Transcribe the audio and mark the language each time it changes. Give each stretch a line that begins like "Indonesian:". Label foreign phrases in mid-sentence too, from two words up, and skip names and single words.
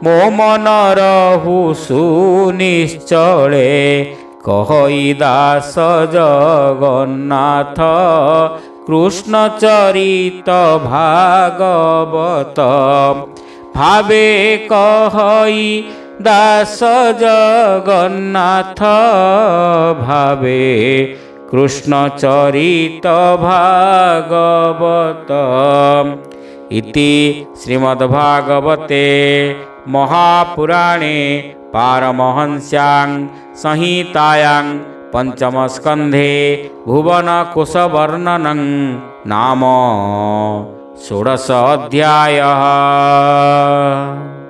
Odia: ମୋ ମନରହୁ ସୁନିଶ୍ଚଳେ କହଇ ଦାସ ଜଗନ୍ନାଥ କୃଷ୍ଣ ଚରିତ ଭାଗବତ ଭାବେ କହଇ ଦାସ ଜଗନ୍ନାଥ ଭାବେ କୃଷ୍ଣ ଚରିତ ଭାଗବତ।
Sanskrit: ଇତି ଶ୍ରୀମଦ୍ଭାଗବତେ महापुराणे पारमहंस्यां संहितायां पंचमस्कन्धे भुवनकुशवर्णनं नाम षोडश अध्यायः।